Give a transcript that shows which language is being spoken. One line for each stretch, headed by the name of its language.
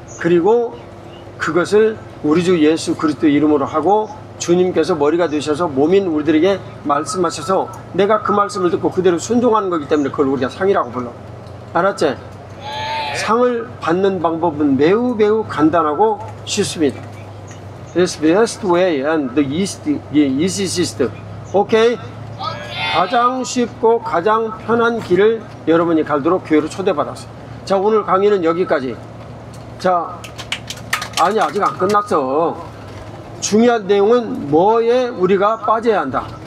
Korean: 그리고 그것을 우리 주 예수 그리스도 이름으로 하고 주님께서 머리가 되셔서 몸인 우리들에게 말씀하셔서 내가 그 말씀을 듣고 그대로 순종하는 거기 때문에 그걸 우리가 상이라고 불러. 알았지? 상을 받는 방법은 매우 간단하고 쉽습니다.
English: It's the best way and the easiest.
Korean: 오케이? 가장 쉽고 가장 편한 길을 여러분이 갈도록 교회로 초대받았어요. 자, 오늘 강의는 여기까지. 자, 아니 아직 안 끝났어. 중요한 내용은 뭐에 우리가 빠져야 한다.